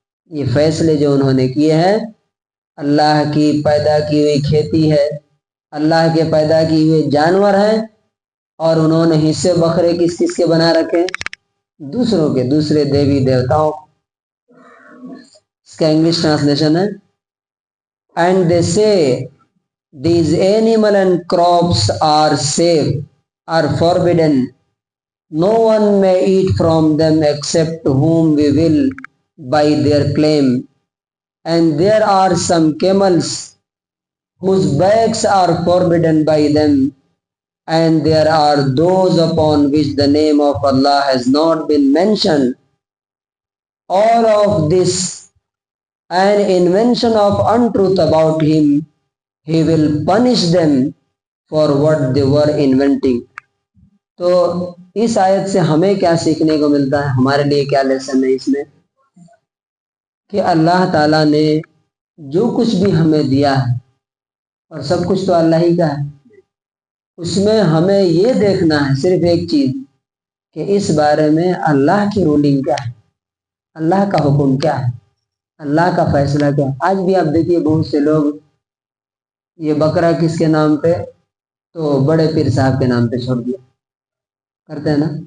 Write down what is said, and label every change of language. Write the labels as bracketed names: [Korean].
[Urdu] یہ فیصلے جو انہوں نے کیے ہیں، اللہ کی پیدا کی ہوئی کھیتی ہے، اللہ کے پیدا کی ہوئے جانور ہیں، اور انہوں نے حصے بکرے کس کس کے بنا رکھے؟ دوسروں کے، دوسرے دیوی دیوتاؤں۔ اس کا انگلش ٹرانسلیشن ہے [English] And they say these animal and crops are safe, are forbidden. No one may eat from them except whom we will by their claim. And there are some camels whose backs are forbidden by them, and there are those upon which the name of Allah has not been mentioned. All of this an invention of untruth about him. He will punish them for what they were inventing. [Urdu] تو اس آیت سے ہمیں کیا سیکھنے کو ملتا ہے، ہمارے لیے کیا لیسن ہے اس میں، کہ اللہ تعالیٰ نے جو کچھ بھی ہمیں دیا ہے، اور سب کچھ تو اللہ ہی کا ہے، اس میں ہمیں یہ دیکھنا ہے صرف ایک چیز کہ اس بارے میں اللہ کی رولنگ کیا ہے، اللہ کا حکم کیا ہے، اللہ کا فیصلہ کیا ہے۔ آج بھی آپ دیکھیے بہت سے لوگ یہ بکرا کس کے نام پہ، تو بڑے پیر صاحب کے نام پہ چھوڑ دیا کرتے ہیں نا،